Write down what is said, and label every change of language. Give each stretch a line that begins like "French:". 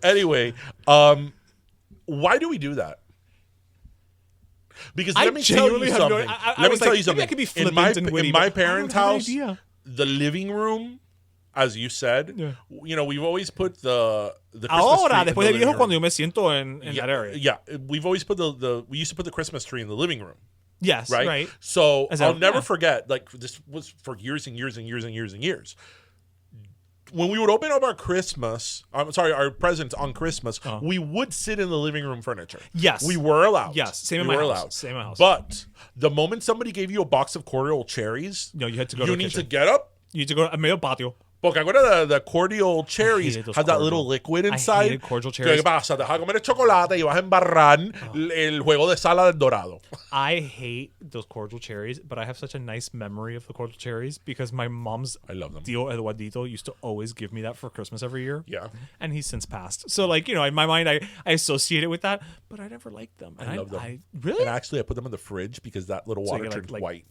English: Anyway, why do we do that? Because let me tell you something. Let me tell you something. Maybe I could be flippant and witty, in my parents' house, the living room, as you said, we've always put the Christmas
Spanish: Ahora,
English: tree
Spanish: después de viejo, cuando yo me siento en
English: that area. Yeah, we've always put we used to put the Christmas tree in the living room. Yes, right. So I'll never forget, like, this was for years and years and years and years and years. When we would open up our presents on Christmas, we would sit in the living room furniture. Yes. We were allowed. Yes, same in my house. Same in my house. But the moment somebody gave you a box of cordial cherries, you had to go to the kitchen. You need to get up. You need to go to medio patio.
Spanish: Porque acuérdate,
English: the cordial cherries had that little liquid inside. I hated cordial cherries.
Spanish: ¿Qué pasa? Te vas a comer el chocolate y vas a embarrar el juego de sala del dorado.
English: I hate those cordial cherries, but I have such a nice memory of the cordial cherries because my mom's I love them. Tío Eduardito used to always give me that for Christmas every year. Yeah. And he's since passed. So, like, in my mind, I associate it with that, but I never liked them. And I love them. Really? And actually, I put them in the fridge because that little water turned white.